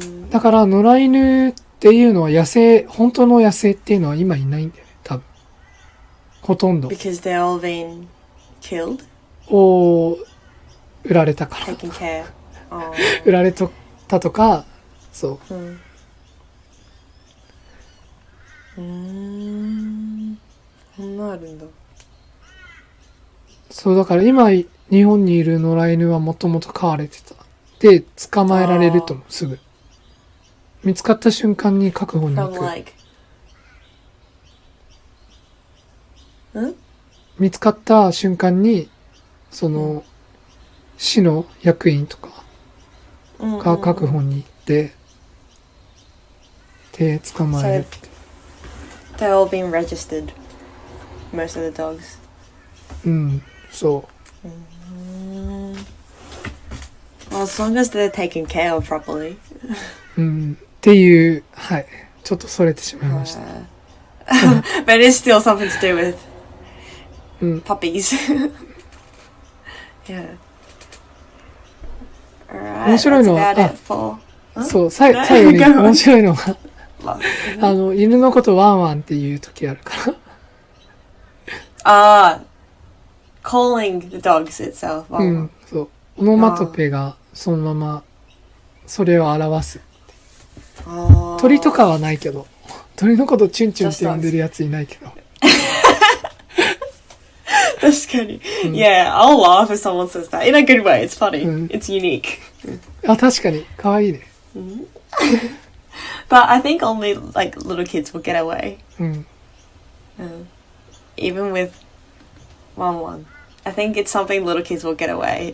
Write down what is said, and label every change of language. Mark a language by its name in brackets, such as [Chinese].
[Japanese] だから野良犬っていうのは本当の野生っていうのは今いないんだよね、多分。ほとんど。 [English] Because they're all been killed? [Japanese] 売られたから。 [English] Taken care. [Japanese] 売られたとか、そう。そんなあるんだ。そうだから今日本にいる野良犬はもともと飼われてた。で捕まえられると思う、すぐ。見つかった瞬間に確保に行く。見つかった瞬間にその市の役員とかが確保に行ってで捕まえるって。 [English] They're all been registered. Most of the dogs. [Japanese] そう。 [English] Well, as long as they're taken care of properly. [Japanese] っていう、はい。ちょっとそれてしまいました。 [English] But it is still something to do with puppies. Yeah. Alright, [Japanese] 面白いのは、そう、最後に面白いのは、犬のことワンワンっていう時あるから。 [English] calling the dogs itself. [Japanese] そう。オノマトペがそのままそれを表す。鳥とかはないけど、鳥のことチュンチュンって呼んでるやついないけど。確かに。 [English] Yeah, I'll laugh if someone says that. In a good way, it's funny. It's unique. [Japanese] 確かに、かわいいね。 [English] But I think only like little kids will get away. Even with one. I think it's something little kids will get away.